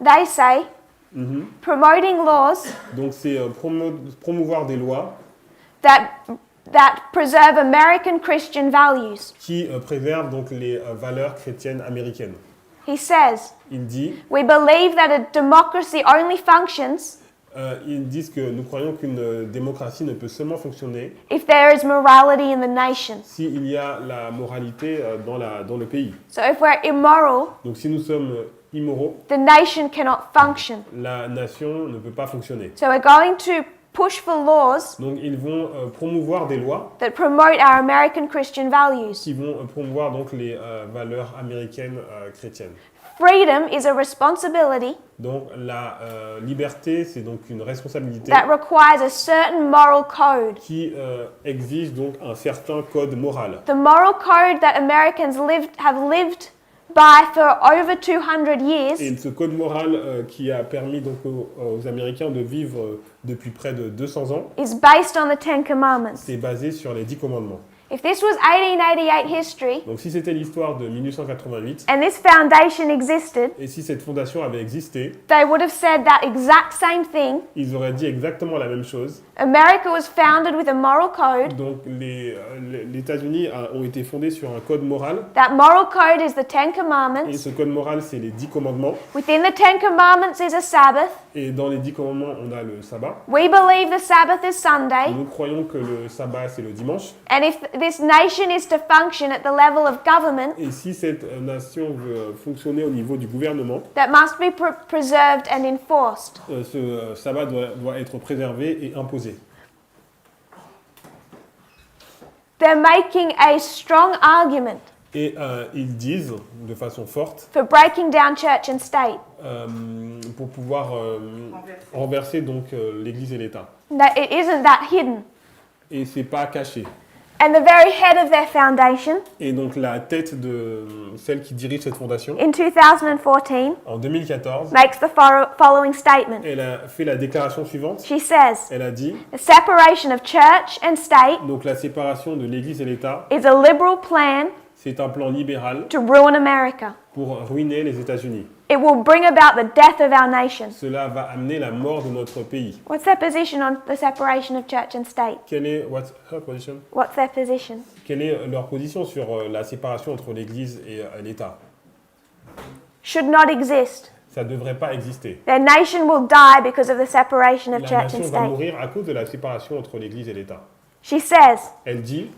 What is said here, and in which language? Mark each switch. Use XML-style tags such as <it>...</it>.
<en>They say promoting laws</en> <fr>Donc c'est promouvoir des lois</fr> <en>that preserve American Christian values.</en> <fr>qui préservent donc les valeurs chrétiennes américaines.</fr> <en>He says,</en> <fr>Il dit,</fr> <en>we believe that a democracy only functions</en> <fr>ils disent que nous croyons qu'une démocratie ne peut seulement fonctionner</fr> <en>if there is morality in the nation.</en> <fr>s'il y a la moralité dans le pays.</fr> <en>So if we're immoral,</en> <fr>Donc si nous sommes immoraux,</fr> <en>the nation cannot function.</en> <fr>la nation ne peut pas fonctionner.</fr> <en>So we're going to push for laws</en> <fr>Donc ils vont promouvoir des lois</fr> <en>that promote our American Christian values.</en> <fr>qui vont promouvoir donc les valeurs américaines chrétiennes.</fr> <en>Freedom is a responsibility</en> <fr>Donc la liberté, c'est donc une responsabilité</fr> <en>that requires a certain moral code.</en> <fr>qui exige donc un certain code moral.</fr> <en>The moral code that Americans have lived by for over 200 years</en> <fr>Et ce code moral qui a permis donc aux Américains de vivre depuis près de 200 ans,</fr> <en>is based on the Ten Commandments.</en> <fr>c'est basé sur les 10 commandements.</fr> <en>If this was 1888 history</en> <fr>Donc si c'était l'histoire de 1888,</fr> <en>and this foundation existed,</en> <fr>et si cette fondation avait existé,</fr> <en>they would have said that exact same thing.</en> <fr>ils auraient dit exactement la même chose.</fr> <en>America was founded with a moral code.</en> <fr>Donc les États-Unis ont été fondés sur un code moral,</fr> <en>That moral code is the Ten</en> <fr>et</fr> <en>Commandments.</en> <fr>ce code moral, c'est les 10 commandements.</fr> <en>Within the Ten Commandments is a Sabbath.</en> <fr>Et dans les 10 commandements, on a le sabbat.</fr> <en>We believe the Sabbath is Sunday.</en> <fr>Nous croyons que le sabbat, c'est le dimanche.</fr> <en>And if this nation is to function at the level of government,</en> <fr>Et si cette nation veut fonctionner au niveau du gouvernement,</fr> <en>that must be preserved and enforced.</en> <fr>ce sabbat doit être préservé et imposé.</fr> <en>They're making a strong argument</en> <fr>Et ils disent de façon forte</fr> <en>for breaking down church and state.</en> <fr>pour pouvoir renverser donc l'Église et l'État.</fr> <en>That it isn't that hidden.</en> <fr>Et c'est pas caché.</fr> <en>And the very head of their foundation,</en> <fr>Et donc la tête de celle qui dirige cette fondation,</fr> <en>in 2014,</en> <fr>en 2014,</fr> <en>makes the following statement.</en> <fr>elle a fait la déclaration suivante.</fr> <en>She says,</en> <fr>Elle a dit,</fr> <en>the separation of church and state</en> <fr>donc la séparation de l'Église et l'État,</fr> <en>is a liberal plan</en> <fr>c'est un plan libéral</fr> <en>to ruin America.</en> <fr>pour ruiner les États-Unis.</fr> <en>It will bring about the death of our nation.</en> <fr>Cela va amener la mort de notre pays.</fr> <en>What's their position on the separation of church and state? What's her position? What's their position?</en> <fr>Quelle est leur position sur la séparation entre l'Église et l'État?</fr> <en>Should not exist.</en> <fr>Ça ne devrait pas exister.</fr> <en>Their nation will die because of the separation of</en> <fr>La</fr> <en>church and</en> <fr>nation va</fr> <en>state.</en> <fr>mourir à cause de la séparation entre l'Église et l'État.</fr> <en>She says,</en> <fr>Elle dit,</fr>